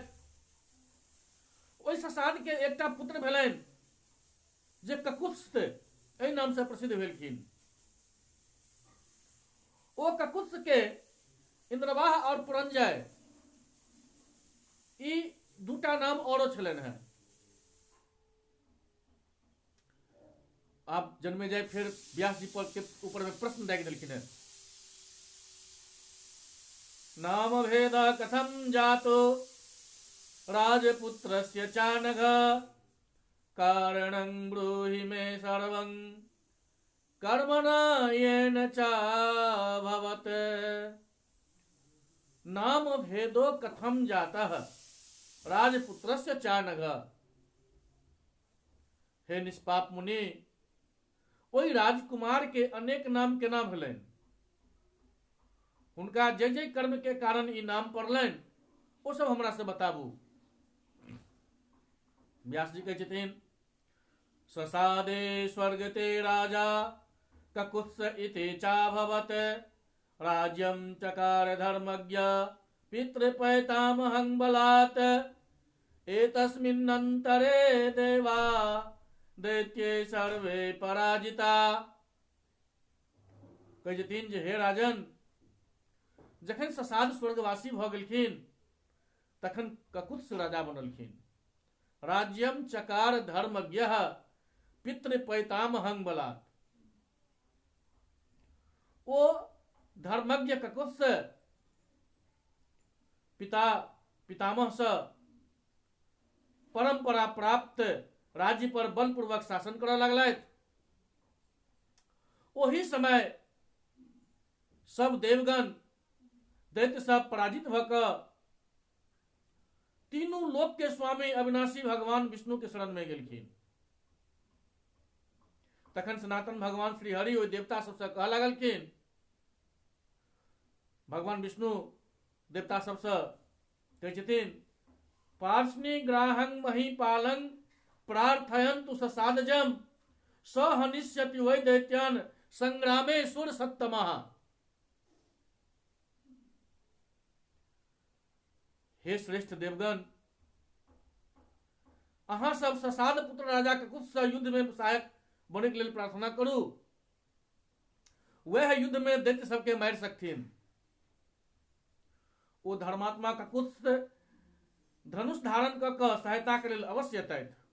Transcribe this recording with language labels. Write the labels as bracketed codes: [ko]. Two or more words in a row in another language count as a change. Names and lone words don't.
[mai] ओहि ससाद के एकटा पुत्र भेलनि जे ककुत्स्थ एहि नाम से प्रसिद्ध भेलखिन। ओ ककुत्स्थ के इंद्रवाह और पुरंजय ई दूटा नाम औरो छलनि हैं। आप जन्मेजय फिर व्यास जी पर के ऊपर में प्रश्न दागि देलखिन है। [sa] नाम भेद कथम जातो राजपुत्रस्य चानघ कारणं ब्रूहि मे सर्वं कर्मणा येन चाभवत्। नाम भेदो कथम जातः राजपुत्रस्य चानघ। [mai] हे निष्पाप मुनि, ओई राजकुमार के अनेक नाम केना भेलनि? हुनका जे जे कर्म के कारण ई नाम पड़लनि ओ सब हमरा से बताबू। व्यास जी कहै छथिन, [sa] स्वसादे स्वर्गते राजा ककुत्स इति चाभवत, राज्यम चकार धर्मज्ञ पितृपैतामहं बलात्, एतस्मिन्नन्तरे देवा दैत्ये सर्वे पराजिता। [mai] कहै छथिन जे हे राजन, जखन ससाद स्वर्गवासी भ गेलखिन तखन ककुत्स राजा बनलखिन। [sa] राज्यम चकार धर्मज्ञ पितृपैतामहं बलात्, [mai] ओ धर्मज्ञ ककुत्स पिता पितामह से परंपरा प्राप्त राज्य पर बलपूर्वक शासन करऽ लगलथि। ओही समय सब देवगण दैत्य सब पराजित भ क तीनों लोक के स्वामी अविनाशी भगवान विष्णु के शरण में गेलखिन। तखन सनातन भगवान श्री हरि ओहि देवता सबसे कहऽ लगलखिन, भगवान विष्णु देवता सबसे कहै छथिन, [sa] पार्ष्णि ग्राहं महीपालं प्रार्थयन्तु ससादजम, स हनिष्यति वै दैत्यान् संग्रामे सुर सत्तमः। [mai] हे श्रेष्ठ देवगण, अहाँ सब ससाद पुत्र राजा ककुत्स से युद्ध में सहायक बने के लेल प्रार्थना करू, वह युद्ध में दैत्य सबके मारि सकथिन। ओ धर्मात्मा ककुत्स धनुष धारण क के सहायता के लेल अवश्य अतैथ।